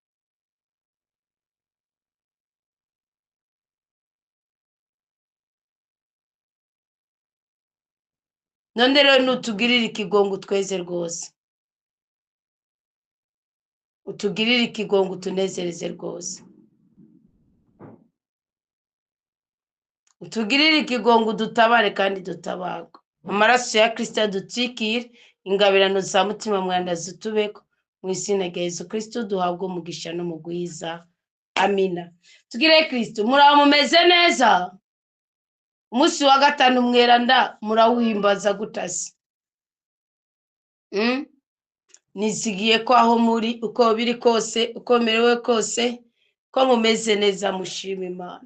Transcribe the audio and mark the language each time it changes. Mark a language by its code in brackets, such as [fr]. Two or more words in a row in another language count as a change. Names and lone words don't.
[rn] None rero nutugirire ikigongo tweze rwose, utugirire ikigongo tunezereze rwose, utugirire ikigongo dutabare kandi dutabarwa. Amaraso ya Kristo adutwikire, ingabirano za mutima mwanda zitubeko, mu izina rya Yesu Kristo duhabwe umugisha no mu gwiza. Amina. Tugire Kristo, muraho mumeze neza? Umunsi wa gatanu mweranda murawimbaza gutasi. Nizigiye ko aho muri uko biri kose, uko merewe kose, ko mumeze neza mushima Imana.